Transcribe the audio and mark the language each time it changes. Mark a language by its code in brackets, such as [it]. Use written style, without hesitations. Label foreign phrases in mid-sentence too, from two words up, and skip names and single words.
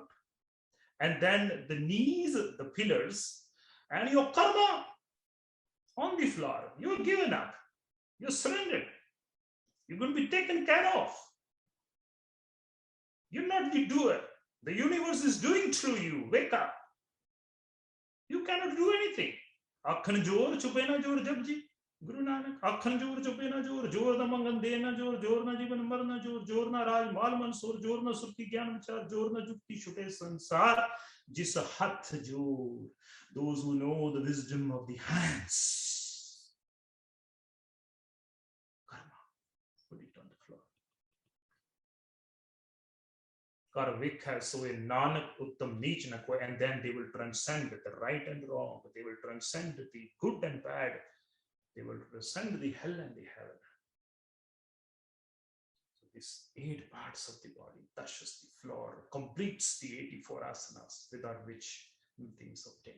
[en] And then the knees, the pillars, and your karma on the floor. You're given up. You're surrendered. You're going to be taken care of. You're not the doer. The universe is doing through you. Wake up. You cannot do anything. [pa] ਆਖਣਿ ਜੋਰੁ ਚੁਪੈ ਨਹ ਜੋਰੁ ਜਪੁਜੀ. ਗੁਰੂ ਨਾਨਕ। ਆਖਣਿ ਜੋਰੁ ਚੁਪੈ ਨਹ ਜੋਰੁ। ਜੋਰੁ ਨ ਮੰਗਣਿ ਦੇਣਿ ਨ ਜੋਰੁ. ਜੋਰੁ ਨ ਜੀਵਣਿ ਮਰਣਿ ਨਹ ਜੋਰੁ। ਜੋਰੁ ਨ ਰਾਜਿ ਮਾਲਿ ਮਨਿ ਸੋਰੁ। ਜੋਰੁ ਨ ਸੁਰਤੀ ਗਿਆਨਿ ਵੀਚਾਰਿ. ਜੋਰੁ ਨ ਜੁਗਤੀ ਛੁਟੈ ਸੰਸਾਰੁ. ਜਿਸੁ ਹਥਿ ਜੋਰੁ. [en] Those who know the wisdom of the hands. Karma. Put it on the floor. [pa] ਕਰਿ ਵੇਖੈ ਸੋਇ ਨਾਨਕ ਉਤਮੁ ਨੀਚੁ ਨ ਕੋਇ, [en] and then they will transcend the right and wrong. They will transcend the good and bad. They will transcend the hell and the heaven. So these 8 parts of the body touches the floor, completes the 84 asanas without which nothing is obtained.